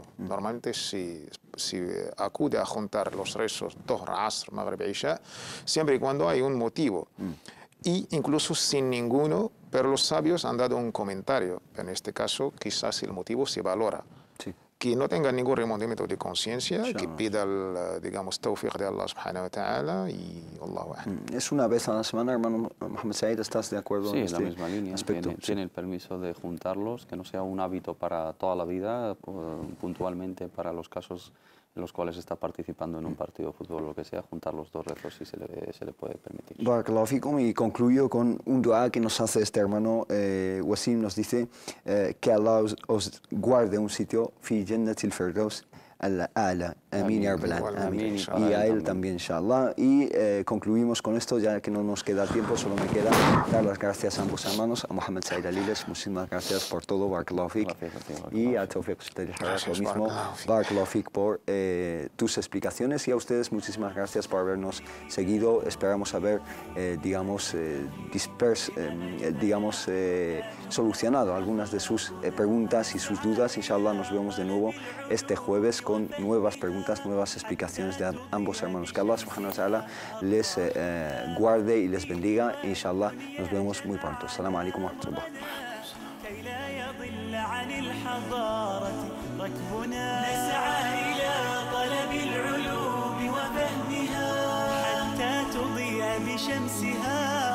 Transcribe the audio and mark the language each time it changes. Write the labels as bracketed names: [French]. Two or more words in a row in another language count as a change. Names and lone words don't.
[Spanish] Normalmente si acude a juntar los rezos [Arabic] الظهر، العصر، المغرب، العشاء, [Spanish] siempre y cuando hay un motivo. y incluso sin ninguno, pero los sabios han dado un comentario. En este caso, quizás el motivo se valora. Sí. Que no tenga ningún remordimiento de conciencia, que pida el, digamos, tawfiq de Allah [Arabic] سبحانه وتعالى [Spanish] y [Arabic] الله أعلم. [Spanish] Es una vez a la semana, hermano Mohamed Said, ¿estás de acuerdo Sí, en en este la misma línea. aspecto? Tiene el permiso de juntarlos, que no sea un hábito para toda la vida, puntualmente para los casos en los cuales está participando en un partido de fútbol o lo que sea, juntar los dos rezos si se le puede permitir. [Arabic] بارك الله فيكم, [Spanish] y concluyo con un dua que nos hace este hermano Wasim, nos dice que Allah os guarde un sitio [Arabic] في جنة الفردوس الأعلى. Amén يا رب العالمين. [Spanish] Y a él también, inshallah. Y concluimos con esto, ya que no nos queda tiempo, solo me queda dar las gracias a ambos hermanos, a Mohamed Said Aliles, muchísimas gracias por todo, [Arabic] بارك الله فيك. [Spanish] Y a Tawfiq lo mismo, [Arabic] بارك الله فيك [Spanish] por tus explicaciones, y a ustedes muchísimas gracias por habernos seguido. Esperamos haber, solucionado algunas de sus preguntas y sus dudas. Inshallah nos vemos de nuevo este jueves con nuevas preguntas, nuevas explicaciones de ambos hermanos. Que Allah [Arabic] سبحانه وتعالى [Spanish] les guarde y les bendiga. Inshallah nos vemos muy pronto. [Arabic] السلام عليكم ورحمة الله. كي لا يضل عن الحضارة ركبنا نسعى إلى طلب العلوم وفهمها حتى تضيء بشمسها